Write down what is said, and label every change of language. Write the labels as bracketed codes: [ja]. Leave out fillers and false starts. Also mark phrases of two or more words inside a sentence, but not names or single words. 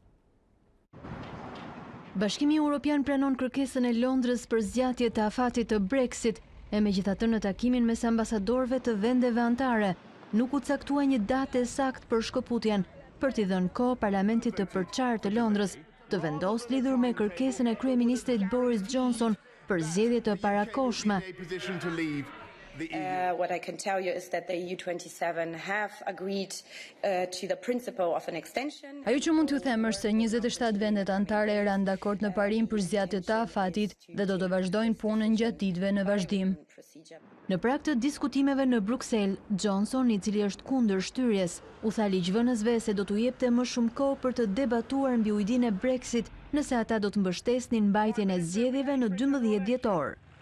[sq] Bashkimi Evropian pranon kërkesën e Londrës për zgjatje të afatit të Brexit, e megjithatë në takimin mes ambasadorëve të vendeve anëtare nuk u caktua një datë saktë për shkëputjen, për t'i dhënë kohë Parlamentit të përçartë të Londrës të vendosë lidhur me kërkesën e kryeministrit Boris Johnson për zgjedhje të parakohshme. [en] What I can tell you is that the EU27 have agreed to the principle of an extension. [sq] Ajo që mund t'ju them është se 27 vendet anëtare ranë dakord në parim për zgjatjen e afatit dhe do të vazhdojnë punën gjatë ditëve në vazhdim. Në prag të diskutimeve në Bruksel, Johnson, i cili është kundër shtyrjes, u tha ligjvënësve se do t'u jepte më shumë kohë për të debatuar mbi ujdinë e Brexit nëse ata do të mbështesnin mbajtjen e zgjedhjeve në 12 dhjetor.